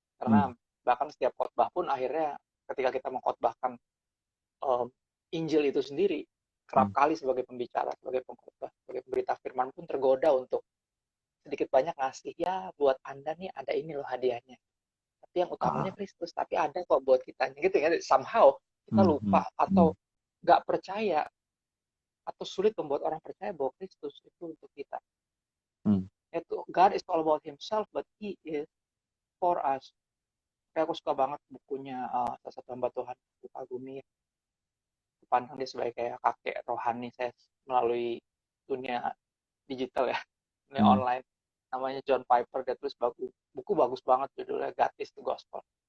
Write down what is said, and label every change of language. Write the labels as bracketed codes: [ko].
[id] Karena bahkan setiap khotbah pun akhirnya ketika kita mengkhotbahkan Injil itu sendiri, kerap kali sebagai pembicara, sebagai pengkhotbah, sebagai pemberita firman pun tergoda untuk sedikit banyak ngasih, ya buat Anda nih ada ini loh hadiahnya. Tapi yang utamanya Kristus, tapi ada kok buat kita. Gitu ya, somehow kita lupa atau nggak percaya atau sulit membuat orang percaya bahwa Kristus itu untuk kita. [en] Itu God is all about Himself, but He is for us. [id] Kayak aku suka banget bukunya salah satu hamba Tuhan, Pak Gumi. Pandang dia sebagai kayak kakek rohani saya melalui dunia digital ya, dunia online. Namanya John Piper, dia tulis buku bagus banget judulnya God is the Gospel.